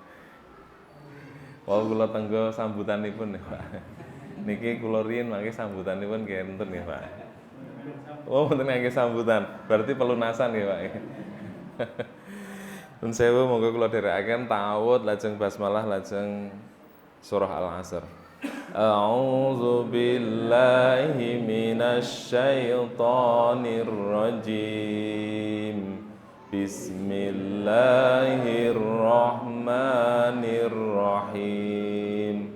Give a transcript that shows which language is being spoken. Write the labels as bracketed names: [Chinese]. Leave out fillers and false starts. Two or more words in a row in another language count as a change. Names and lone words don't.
[Javanese] Wau kula tenggo sambutanipun ya, Pak. Niki kula riyin mangke sambutanipun kenten ya, Pak. Oh, wonten nggih sambutan. [Indonesian] Berarti pelunasan [Javanese] ya, Pak. Nun sewu monggo kula dherekaken ta'awud lajeng basmalah lajeng surah Al-Asr. [Arabic] أعوذ بالله من الشيطان الرجيم. بسم الله الرحمن الرحيم.